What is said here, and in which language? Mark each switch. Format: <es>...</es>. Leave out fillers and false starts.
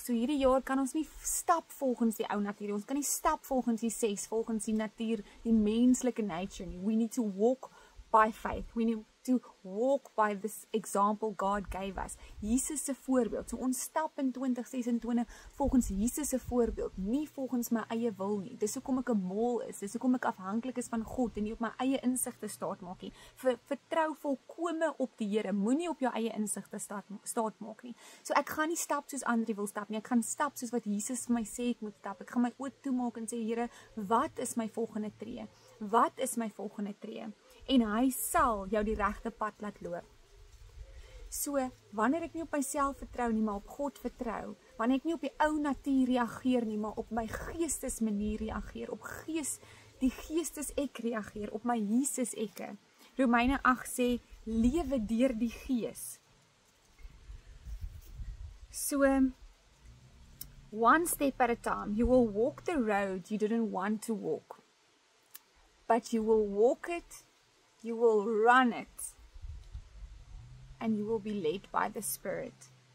<af>So hierdie jaar kan ons nie stap volgens die ou natuur, ons kan nie stap volgens die 6, volgens die natuur, die menslike nature nie.</af> <en>We need to walk by faith. We need to walk by this example God gave us.</en> <af>Jesus se voorbeeld. So ons stap in 2026 volgens Jesus se voorbeeld, nie volgens my eie wil nie. Dis hoekom ek 'n mol is. Dis hoekom ek afhanklik is van God en nie op my eie insigte staat maak nie. Vertrou volkome op die Here. Moenie op jou eie insigte staat maak nie. So ek gaan nie stap soos ander wil stap nie. Ek gaan stap soos wat Jesus vir my sê ek moet stap. Ek gaan my oë toemaak en sê Here, wat is my volgende tree? Wat is my volgende tree? En hy sal jou die regte pad laat loop. So, wanneer ek nie op myself vertrou nie, maar op God vertrou, wanneer ek nie op die ou natuur reageer nie, maar op my geestes manier reageer, op die geestes ek reageer, op my Jesus ekke. Romeine 8 sê, lewe deur die gees.</af> <en>So, one step at a time, you will walk the road you didn't want to walk, but you will walk it, you will run it, and you will be led by the Spirit.</en>